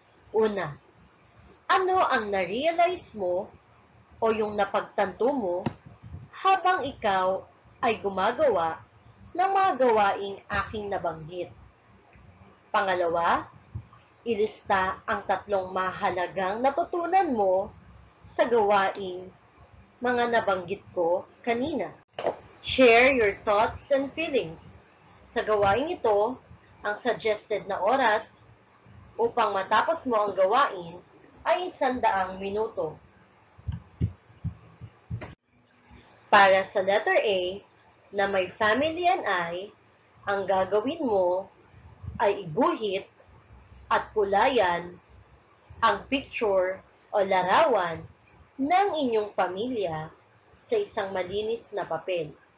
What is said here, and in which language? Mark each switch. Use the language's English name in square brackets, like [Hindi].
[Filipino] Una, ano ang na-realize mo o yung napagtanto mo habang ikaw ay gumagawa ng mga gawaing aking nabanggit? Pangalawa, ilista ang 3 mahalagang natutunan mo sa gawaing mga nabanggit ko kanina. [English] Share your thoughts and feelings. [Filipino] Sa gawaing ito, ang suggested na oras upang matapos mo ang gawain ay 100 minuto. Para sa letter A na may family and I, ang gagawin mo ay iguhit at kulayan ang picture o larawan ng inyong pamilya sa isang malinis na papel.